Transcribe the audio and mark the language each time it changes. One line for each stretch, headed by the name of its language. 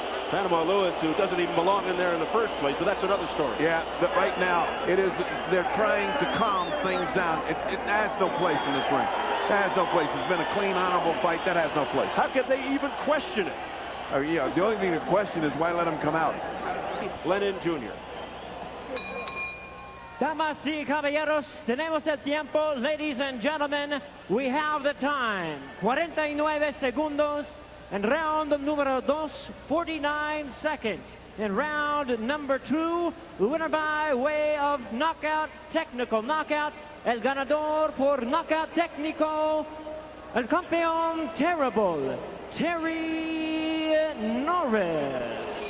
English: Panama Lewis, who doesn't even belong in there in the first place, but that's another story. Yeah, but right now, they're trying to calm things down. It has no place in this ring. That has no place. It's been a clean, honorable fight. That has no place. How can they even question it? Yeah, the only thing to question is why let him come out. Lenin Jr.
Spanish: Damas y caballeros, tenemos el tiempo.
English: Ladies and gentlemen, we have the time.
Spanish: 49 segundos.
English: In round número 2, 49 seconds. In round number 2, winner by way of knockout, technical knockout.
Spanish: El ganador por knockout técnico, el campeón terrible, Terry Norris.